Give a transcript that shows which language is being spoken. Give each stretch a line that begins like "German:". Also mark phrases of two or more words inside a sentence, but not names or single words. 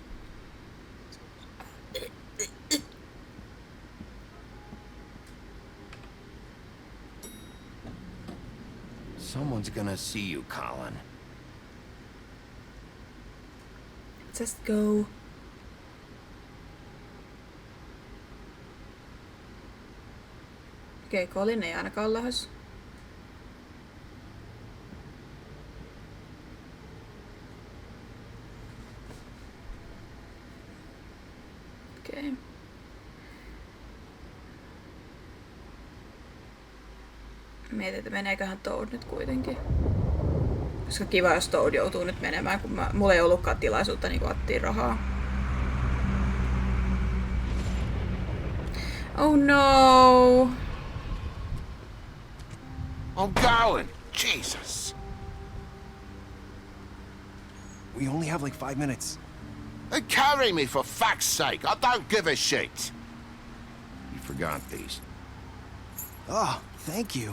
English: Someone's gonna see you, Colin. Just go.
Finnish: Okei, Colin ei ainakaan ole lähes. Okei. Mietin, että meneeköhän Toad nyt kuitenkin. Koska kiva, jos Toad joutuu nyt menemään, kun mulla ei ollutkaan tilaisuutta niin ottiin rahaa.
English: Oh no! I'm going. Jesus. We only have like 5 minutes. Carry me for fuck's sake. I don't give a shit. You forgot these. Oh, thank you.